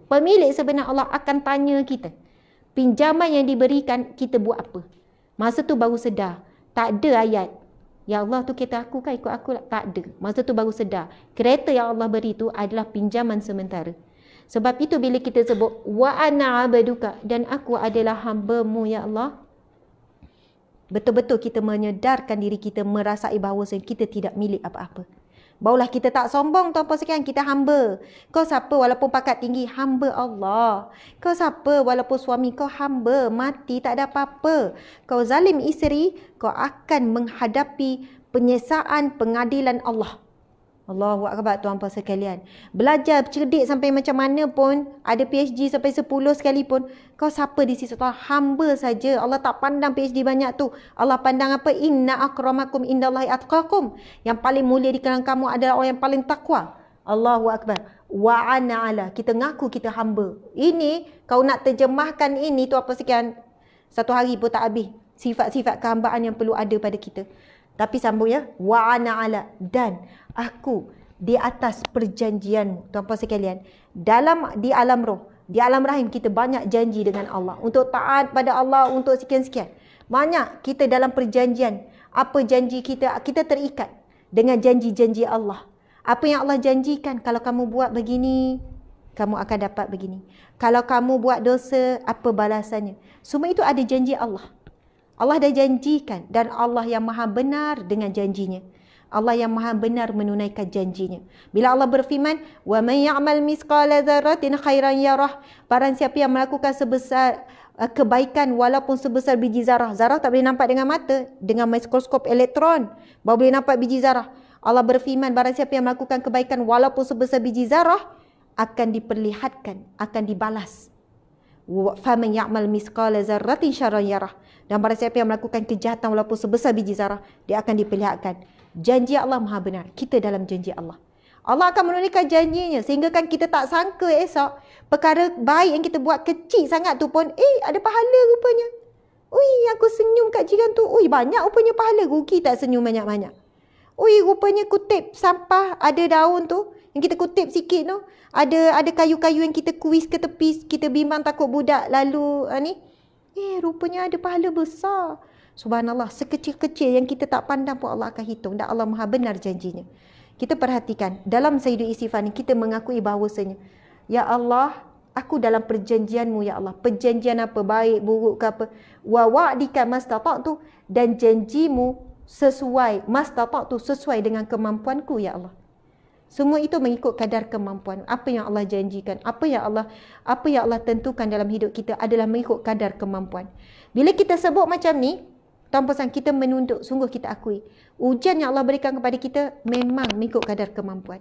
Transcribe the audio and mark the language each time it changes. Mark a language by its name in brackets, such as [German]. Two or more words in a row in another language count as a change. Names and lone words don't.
[Malay] Pemilik sebenar Allah akan tanya kita. Pinjaman yang diberikan, kita buat apa? Masa tu baru sedar. Tak ada ayat, [Arabic] ya Allah [Malay] tu kereta aku kan, ikut aku lah. Tak ada. Masa tu baru sedar. Kereta yang Allah beri tu adalah pinjaman sementara. Sebab itu bila kita sebut, [Arabic] wa ana abaduka, [Malay] dan aku adalah hamba-Mu [Arabic] ya Allah. [Malay] Betul-betul kita menyedarkan diri kita, merasai bahawa kita tidak milik apa-apa. Barulah kita tak sombong, tuan-puan sekalian, kita hamba. Kau siapa walaupun pangkat tinggi? Hamba Allah. Kau siapa walaupun suami kau hamba, mati tak ada apa-apa. Kau zalim isteri, kau akan menghadapi penyiksaan pengadilan Allah. [Arabic] Allahu Akbar, [Malay] tuan-puan sekalian. Belajar cerdik sampai macam mana pun, ada PhD sampai 10 sekalipun, kau siapa di sisi Allah? Hamba saja. Allah tak pandang PhD banyak tu. Allah pandang apa? [Arabic] Inna akramakum indallahi atqakum. [Malay] Yang paling mulia di kalangan kamu adalah orang yang paling takwa. [Arabic] Allahu Akbar. Wa ana ala. [Malay] Kita ngaku kita hamba. Ini, kau nak terjemahkan ini, tuan-puan sekalian, satu hari pun tak habis. Sifat-sifat kehambaan yang perlu ada pada kita. Tapi sambung ya, [Arabic] wa ana ala, [Malay] dan aku di atas perjanjian, tuan-puan sekalian. Di alam roh, di alam rahim kita banyak janji dengan Allah. Untuk taat pada Allah, untuk sekian-sekian. Banyak kita dalam perjanjian. Apa janji kita? Kita terikat dengan janji-janji Allah. Apa yang Allah janjikan, kalau kamu buat begini, kamu akan dapat begini. Kalau kamu buat dosa, apa balasannya? Semua itu ada janji Allah. Allah dah janjikan, dan Allah yang maha benar dengan janjinya. Allah yang maha benar menunaikan janjinya. Bila Allah berfirman, [Arabic] wa man ya'mal misqala dzarratin khairan yarah, [Malay] barang siapa yang melakukan sebesar kebaikan walaupun sebesar biji zarah. Zarah tak boleh nampak dengan mata, dengan mikroskop elektron baru boleh nampak biji zarah. Allah berfirman, barang siapa yang melakukan kebaikan walaupun sebesar biji zarah, akan diperlihatkan, akan dibalas. [Arabic] Faman ya'mal misqala dzarratin syarran yarah. [Malay] Dan barang siapa yang melakukan kejahatan walaupun sebesar biji zarah, dia akan diperlihatkan. Janji Allah maha benar. Kita dalam janji Allah. Allah akan menunaikan janjinya, sehingga kan kita tak sangka esok perkara baik yang kita buat kecil sangat tu pun, ada pahala rupanya. Ui, aku senyum kat jiran tu, ui banyak rupanya pahala. Rugi tak senyum banyak-banyak. Ui, rupanya kutip sampah ada daun tu, yang kita kutip sikit tu, ada kayu-kayu yang kita kuis ke tepi, kita bimbang takut budak lalu rupanya ada pahala besar. Subhanallah, sekecil-kecil yang kita tak pandang pun Allah akan hitung, dan Allah maha benar janjinya. Kita perhatikan dalam Sayyidul Istighfar ni, kita mengakui bahawasanya, [Arabic] ya Allah, [Malay] aku dalam perjanjianmu [Arabic] ya Allah. [Malay] Perjanjian apa, baik buruk ke apa, [Arabic] wa wa'dika mastata'tu, [Malay] dan janjimu sesuai, mastata'tu, sesuai dengan kemampuanku [Arabic] ya Allah. [Malay] Semua itu mengikut kadar kemampuan. Apa yang Allah janjikan, apa yang Allah tentukan dalam hidup kita adalah mengikut kadar kemampuan. Bila kita sebut macam ni, tanpa kita menunduk, sungguh kita akui ujian yang Allah berikan kepada kita memang mengikut kadar kemampuan.